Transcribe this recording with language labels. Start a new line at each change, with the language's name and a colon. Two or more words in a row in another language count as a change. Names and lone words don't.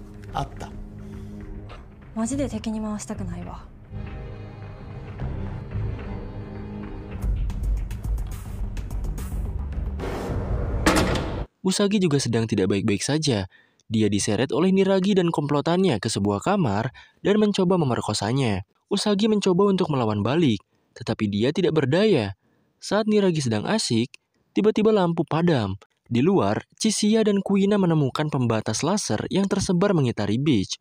Japanese: あった。マジで敵に回したくないわ。
Indonesian: Usagi juga sedang tidak baik-baik saja. Dia diseret oleh Niragi dan komplotannya ke sebuah kamar dan mencoba memerkosanya. Usagi mencoba untuk melawan balik, tetapi dia tidak berdaya. Saat Niragi sedang asik, tiba-tiba lampu padam. Di luar, Chisiya dan Kuina menemukan pembatas laser yang tersebar mengitari beach.